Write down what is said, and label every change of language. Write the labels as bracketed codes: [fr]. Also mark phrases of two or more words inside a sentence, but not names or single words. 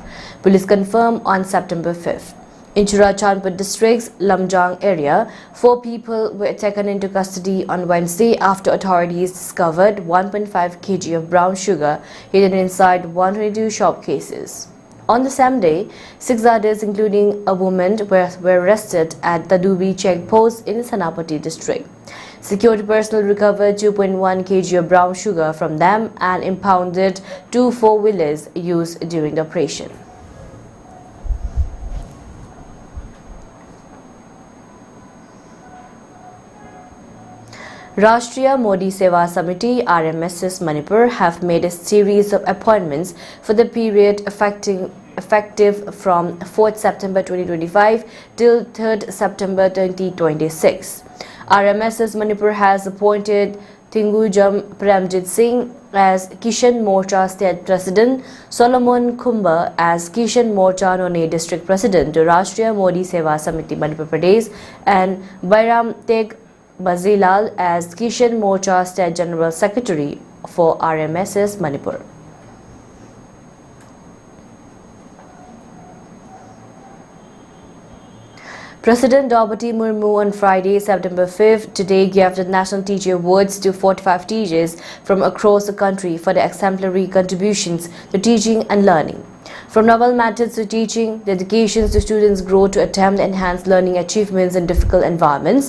[en] Police confirmed on September 5th. In Churachandpur district's Lamjang area, 4 people were taken into custody on Wednesday after authorities discovered 1.5 kg of brown sugar hidden inside 122 shop cases. On the same day, 6 others, including a woman, were arrested at Tadubi checkpost in Sanapati district. Security personnel recovered 2.1 kg of brown sugar from them and impounded 2 4-wheelers used during the operation. Rashtriya Modi Seva Samiti RMSS Manipur have made a series of appointments for the period effective from 4th September 2025 till 3rd September 2026. RMSS Manipur has appointed Tingujam Premjit Singh as Kishan Morcha State President, Solomon Kumba as Kishan Morcha None District President to Rashtriya Modi Seva Samiti Manipur Pradesh, and Bairam Teg Bazilal as Kishan Morcha State General Secretary for RMSS Manipur. President Draupadi Murmu on Friday, September 5th, today gave the National Teacher Awards to 45 teachers from across the country for their exemplary contributions to teaching and learning. From novel methods to teaching, dedications to students grow to attempt enhanced learning achievements in difficult environments.